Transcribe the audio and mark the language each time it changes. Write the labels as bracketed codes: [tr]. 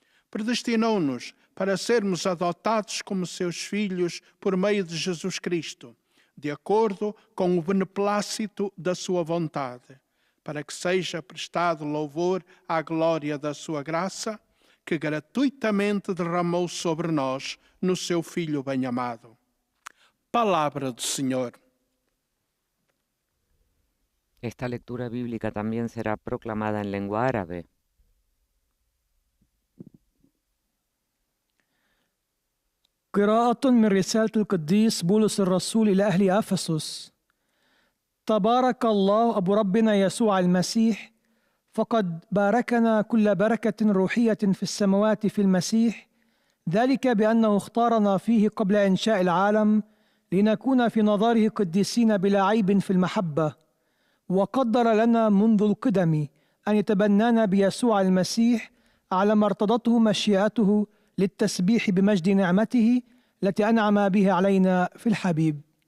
[pt] Predestinou-nos para sermos adotados como seus filhos por meio de Jesus Cristo, de acordo com o beneplácito da sua vontade, para que seja prestado louvor à glória da sua graça, que gratuitamente derramou sobre nós no seu Filho bem-amado. Palavra do Senhor. [es] Esta lectura bíblica también será proclamada en lengua árabe. [ar] قراءة من رسالة القديس بولس الرسول إلى أهل أفسس. تبارك الله أبو ربنا يسوع المسيح، فقد باركنا كل بركة روحية في السماوات في المسيح، ذلك بأنه اختارنا فيه قبل إنشاء العالم لنكون في نظره قديسين بلا عيب في المحبة، وقدر لنا منذ القدم أن يتبنانا بيسوع المسيح على ما ارتضته مشيئته للتسبيح بمجد نعمته التي أنعم بها علينا في الحبيب.